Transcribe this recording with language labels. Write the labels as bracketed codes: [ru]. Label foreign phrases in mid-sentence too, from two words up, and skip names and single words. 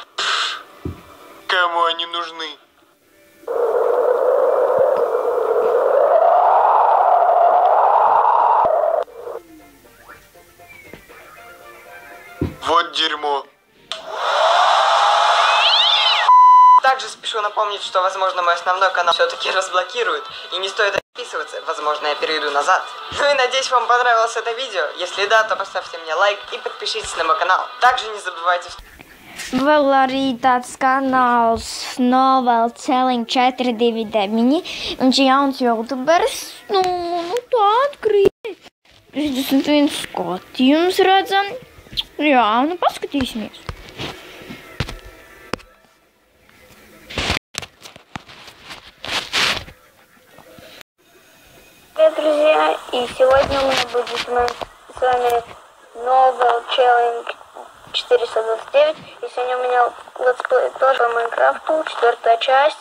[ru] Кому они нужны? Вот дерьмо. Также спешу напомнить, что, возможно, мой основной канал все-таки разблокируют, и не стоит отписываться, возможно, я перейду назад. Ну и надеюсь, вам понравилось это видео. Если да, то поставьте мне лайк и подпишитесь на мой канал. Также не забывайте... [lv] Vēl arī tāds kanāls Novel Challenge 429, viņš ir jauns YouTuberis, nu tā atkrīt. 61 skatījums redzam. Jā, nu paskatīsimies. [ru] Привет, друзья, и сегодня у меня будет с вами Novel Challenge 429, и сегодня у меня летсплей тоже по Майнкрафту, 4-я часть.